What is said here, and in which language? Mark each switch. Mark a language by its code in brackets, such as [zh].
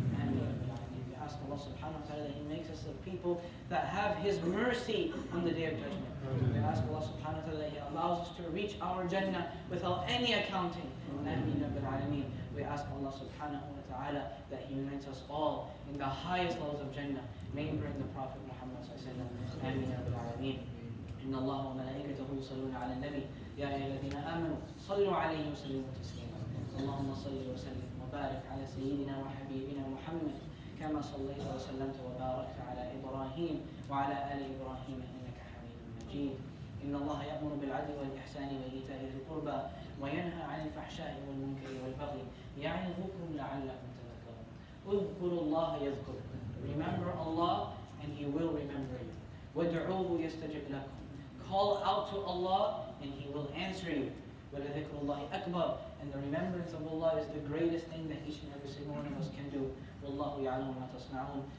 [en] And we ask Allah [ar] subhanahu wa ta'ala [en] that He makes us the people that have His mercy on the Day of Judgment. We ask Allah [ar] subhanahu wa ta'ala [en] that He allows us to reach our Jannah without any accounting. [ar] Ameen Rabbil Alameen. [en] We ask Allah [ar] subhanahu wa ta'ala [en] that He unites us all in the highest levels of Jannah. May He bring the Prophet Muhammad [ar] sallallahu alaihi wasallam. Ameen Rabbil Alameen. إن الله وملائكته يصلون على النبي يا أيها الذين آمنوا صلوا عليه وسلموا تسليما اللهم صل وسلم وبارك على سيدنا وحبيبنا محمد كما صليت وسلمت وباركت على إبراهيم وعلى آل إبراهيم إنك حميد مجيد إن الله يأمر بالعدل والإحسان وإيتاء ذي القربى وينهى عن الفحشاء والمنكر والبغي يعظكم لعلكم تذكرون اذكروا الله يذكركم. [en] Remember Allah and He will remember you. [ar] وادعوه يستجب لكم. [en] Call out to Allah and He will answer you. [ar] وَلَذِكْرُ اللَّهِ أَكْبَرُ. [en] And the remembrance of Allah is the greatest thing that each and every single one of us can do. [ar] وَاللَّهُ يَعْلَمُ مَا تَصْنَعُونَ.